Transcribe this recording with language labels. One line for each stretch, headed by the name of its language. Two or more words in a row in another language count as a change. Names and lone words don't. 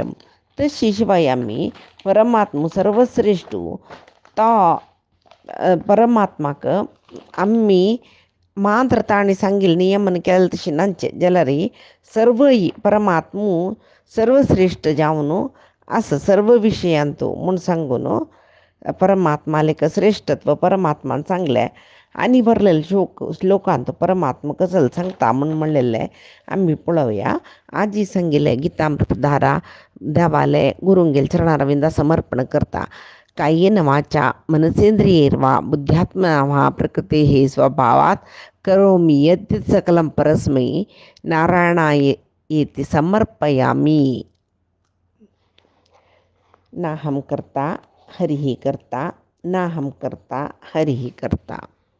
Konkani: तशी शिवाय आमी परमात्मा सर्वश्रेष्ठू तो परमात्माक आमी मात्र ताणी सांगिल्लें नियमन केलें तशें नांचे जाल्यार सर्व परमात्मू सर्वश्रेष्ठ जावन आसा सर्व विशयांतू म्हूण सांगून परमात्मालेक श्रेष्ठत्व परमात्मान सांगलें. आनी बरलेले श्लोकांत परमात्मा कसले सांगता म्हूण म्हणलेलें आमी पळोवया. आजी सांगिल्लें गीतामृतधारा देवाले गुरूंगेल चरणारविंदा समर्पण करता.
Sanskrit: कायेन वाचा मनसेंद्रियैर्वा बुद्ध्यात्मना वा प्रकृतेः स्वभावात् करोमि यद्यत् सकलं परस्मै नारायणायेति समर्पयामि. नाहं कर्ता हरिः कर्ता नाहं कर्ता हरिः कर्ता.